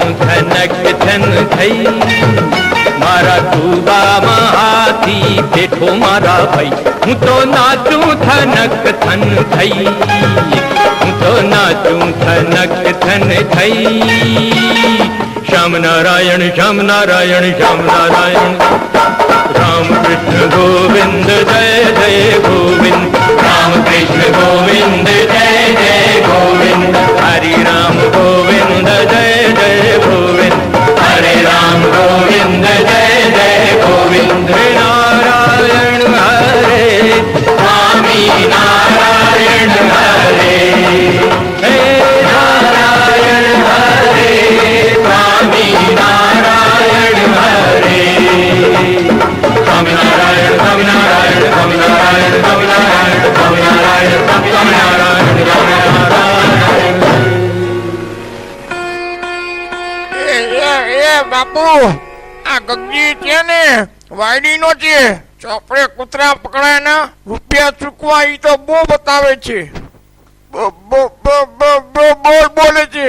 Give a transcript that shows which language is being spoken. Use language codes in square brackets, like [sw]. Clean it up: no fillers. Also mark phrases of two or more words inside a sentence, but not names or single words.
[gu] થનક થન થઈ મારા કુબામાં હાથી પેઠો મારા ભાઈ હું તો નાચું થનક થન થઈ હું તો નાચું થનક થન થઈ શ્યામ નારાયણ શ્યામ નારાયણ શ્યામ નારાયણ राम कृष्ण [hi] गोविंद जय जय गोविंद राम कृष्ण गोविंद जय जय गोविंद हरि राम गोविंद जय जय गोविंद हरे राम गोविंद जय जय गोविंद नारायण हरे स्वामी नारायण हरे हे नारायण हरे स्वामी नारायण हरे स्वामीनारायण स्वामीनारायण स्वामीनारायण स्वामीनारायण स्वामीनारायण स्वामीनारायण [gu] એ બાપુ આ ગગજી છે ને વાયડી નો છે ચોપડે કૂતરા પકડાય ના રૂપિયા ચૂકવા ઈ તો બહુ બતાવે છે બોલ બોલે છે